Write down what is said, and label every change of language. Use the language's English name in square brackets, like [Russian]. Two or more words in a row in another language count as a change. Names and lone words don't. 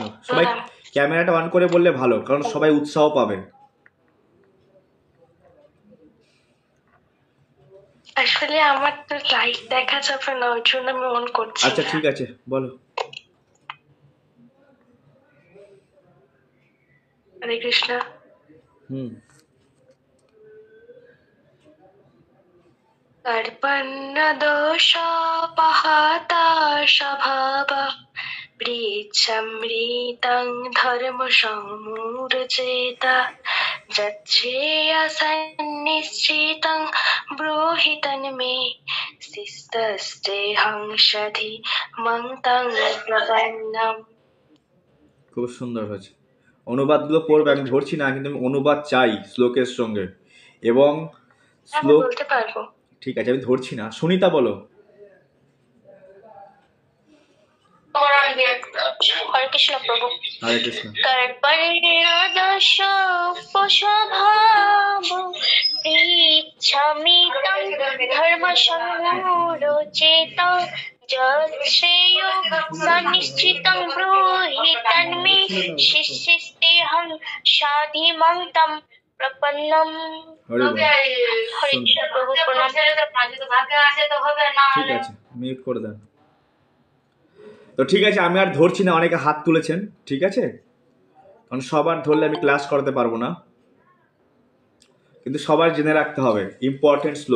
[Bangla] সবাই ক্যামেরাটা অন করে বললে ভালো, কারণ সবাই উৎসাহ পাবে। আসলে আমার তো লাইভ দেখা যাবে না, ওই জন্য আমি অন করছি। আচ্ছা ঠিক আছে, বলো। হরে কৃষ্ণ। [Sanskrit] कर्पण्य दोषोपहता स्वभाव प्रीच्छमृतं धर्म समूर्जित यच्छ्रेयसन्निश्चितं ब्रूहि तन्मे शिस्तस्तेऽहं सधिमं तं प्रपन्नम्। [Bangla] খুব সুন্দর হয়েছে। অনুবাদগুলো পড়বে, আমি ধরছি না, কিন্তু আমি অনুবাদ চাই শ্লোকের সঙ্গে। এবং শ্লোক বলতে পারবো। ঠিক আছে, আমি ধরছি না। সুনিতা বলো। হরে কৃষ্ণ প্রভু। হরে কৃষ্ণ। [Sanskrit] कर्पण्य दोषोपस्वभाव प्रीच्छामि तं धर्मसम्मूढचेत यच्छ्रेयो सन्निश्चितं ब्रूहि तन्मे शिष्यस्तेऽहं साधिमं तं प्रपन्नम्। [Bangla] হরি বল। হরে কৃষ্ণ প্রভু প্রণাম। ঠিক আছে, মিউট করে দেন। তো ঠিক আছে, আমি আর ধরছি না, অনেকে হাত তুলেছেন। ঠিক আছে, কারণ সবার ধরলে আমি ক্লাস করাতে পারবো না, কিন্তু সবার জেনে রাখতে হবে ইম্পর্টেন্ট শ্লোক।